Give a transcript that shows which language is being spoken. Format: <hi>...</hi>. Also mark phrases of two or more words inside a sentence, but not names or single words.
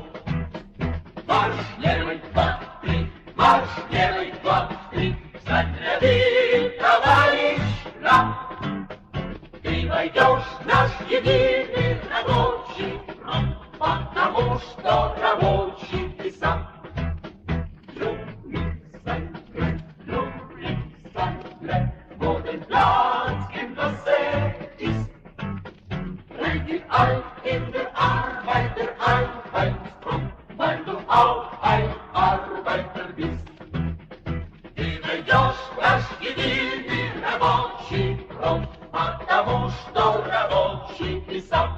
<ru>Марш левый, 2, 3, марш левый, 2, 3, встать ряды, товарищ нам. Ты войдешь в наш единый рабочий фронт, потому что рабочий ты сам.</ru> <de>In der Arbeiter Arbeitsfront, weil du auch ein Arbeiter bist.</de> <ru>Ты войдешь в наш единый рабочий фронт, потому что рабочий ты сам.</ru>